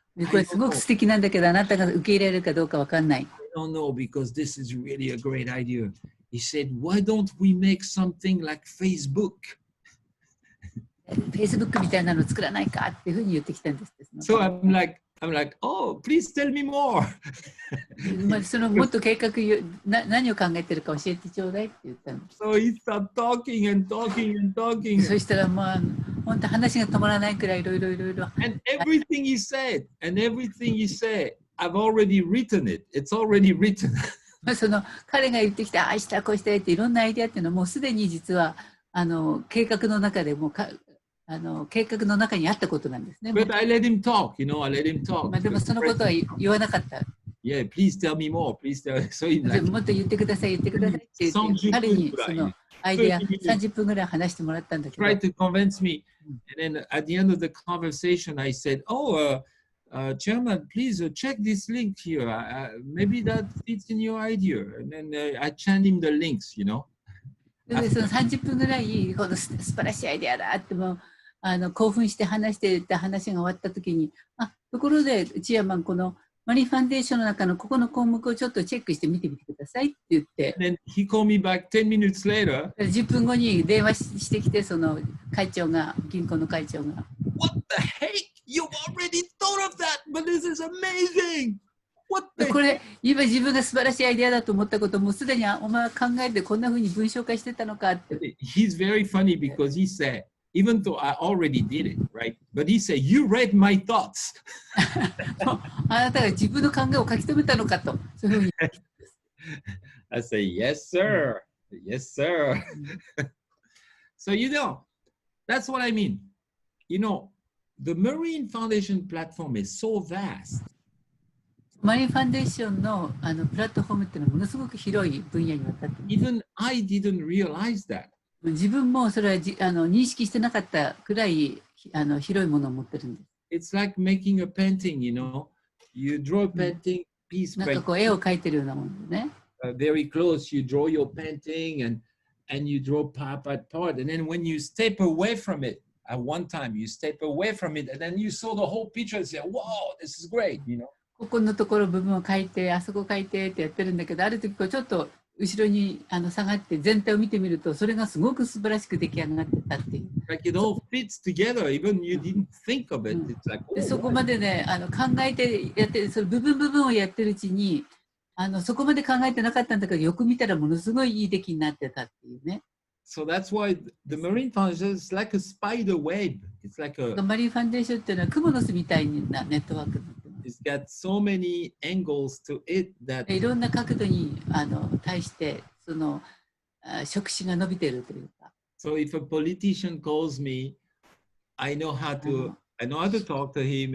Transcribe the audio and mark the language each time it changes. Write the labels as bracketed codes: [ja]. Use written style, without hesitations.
[ja] これすごく素敵なんだけど、あなたが受け入れられるかどうかわかんない。 [en] I don't know because this is really a great idea. He said, why don't we make something like Facebook? [ja] Facebook みたいなの作らないかっていうふうに言ってきたんです。 [en] So I'm like, oh, please tell me more. [ja] そのもっと計画何を考えてるか教えてちょうだいって言ったんです。 [en] So he started talking and talking and talking. [ja] そしたらまあ本当話が止まらないくらいいろいろ。 [en] And everything he said, I've already written it. It's already written. [ja] その彼が言ってきたああしたこうしたっていろんなアイデアっていうのはもうすでに実は計画の中でも計画の中にあったことなんですね。 [en] But I let him talk, I let him talk. [ja] でもそのことは言わなかった。 [en] Yeah, please tell me more. Please tell me. So he's like, [ja] もっと言ってくださいって言って彼にそのアイデア30分ぐらい話してもらったんだけど。 [en] Tried to convince me. And then at the end of the conversation, I said, Chairman, please check this link here. Maybe that fits in your idea. And then I sent him the links, [ja] でその30分ぐらいこの素晴らしいアイデアだっても興奮して話していた話が終わったときに、ところでチェアマン、このマリーファンデーションの中のここの項目をちょっとチェックしてみてみてくださいって言って、 [en] Then he called me back 10 minutes later. [ja] 10分後に電話してきて、その銀行の会長が。 [en] What the heck? You've already thought of that, but this is amazing! What the [ja] これ、今自分が素晴らしいアイデアだと思ったこともすでにお前は考えてこんなふうに文章化してたのかって。 [en] He's very funny because he said, even though I already did it, right? But he said, you read my thoughts. [ja] あなたが自分の考えを書き留めたのかと。そういうふうに [en] I say, yes, sir. Yes, sir. So, that's what I mean. The Marine Foundation platform is so vast. [ja] マリンファンデーションのプラットフォームっていうのはものすごく広い分野にわたっています。 [en] Even I didn't realize that. [ja] 自分もそれは認識してなかったくらい広いものを持ってるんです。 [en] It's like making a painting, You draw a painting piece by [ja] なんかこう絵を描いてるようなものでね。 [en] Very close, you draw your painting and you draw part by part. And then when you step away from it, at one time you step away from it and then you saw the whole picture and say, wow, this is great, [ja] ここのところ部分を描いて、あそこ描いてってやってるんだけど、ある時こうちょっと後ろに下がって全体を見てみると、それがすごく素晴らしく出来上がってたっていう。 [en] Like it all fits together, even you didn't think of it. It's like, [ja] でそこまでね考えてやってその部分をやってるうちにそこまで考えてなかったんだけど、よく見たらものすごいいい出来になってたっていうね。 [en] So that's why the Marine Foundation is like a spider web. It's like a [ja] マリンファンデーションっていうのはクモの巣みたいなネットワークになってます。 [en] It's got so many angles to it that [ja] いろんな角度に対してその触手が伸びているというか。 [en] So if a politician calls me, I know how to talk to him.